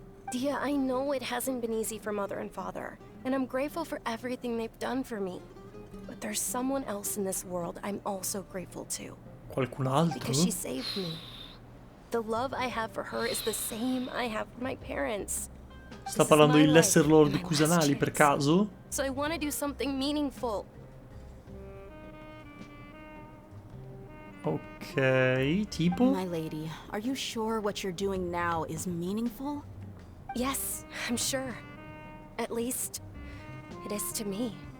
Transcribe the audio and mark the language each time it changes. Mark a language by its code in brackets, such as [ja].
[en] Dia, I know it hasn't been easy for Mother and Father, and I'm grateful for everything they've done for me. But there's someone else in this world I'm also grateful to. [it] Qualcun altro? [en] Because she saved me. The love I have for her is the same I have for my parents. [it] Sta parlando di Lesser Lord Kusanali per caso? [en] So I want to do something meaningful. [it] Ok, tipo? [en] My lady, are you sure what you're doing now is meaningful? Yes, I'm sure. At least, it is to me.